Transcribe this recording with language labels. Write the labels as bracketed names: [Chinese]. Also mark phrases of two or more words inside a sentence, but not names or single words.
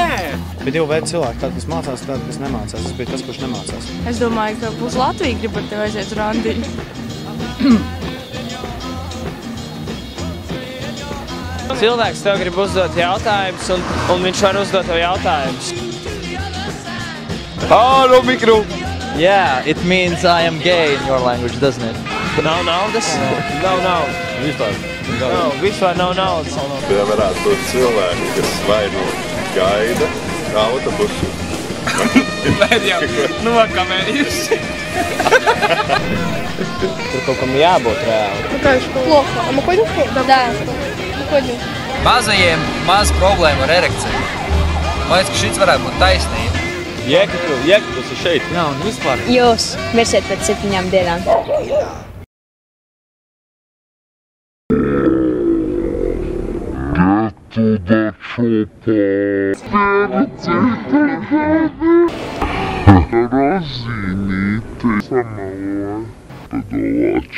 [Latvian] Bet jau veidi cilvēki, tādi, kas mācās, tādi, kas nemācās. Es biju tas, kurš nemācās. Es domāju, ka būs Latvija grib ar tevi aiziet randiņu. Cilvēks tev grib uzdot jautājumus, un viņš var uzdot tev jautājumus. Halo, mikro! [English] Yeah, it means I am gay in your language, doesn't it? [Latvian] Nav naudas? Nav naudas. Vispār nav naudas. Tie varētu būt cilvēki, kas vai nu gaida autobusu. Vai jau nokamējuši? Tur kaut kam jābūt reāli. [Russian] Какая школа? Плохо. А мы ходим в школу? Да. Мы ходим. [Latvian] Mazajiem maz problēma ar erekciju. Man liekas, ka šis varētu būt taisnība. Jēkabils ir šeit. Jā, un vispār. Jūs mirsiet pēc 7 dienām. Rozīnīte samaloja.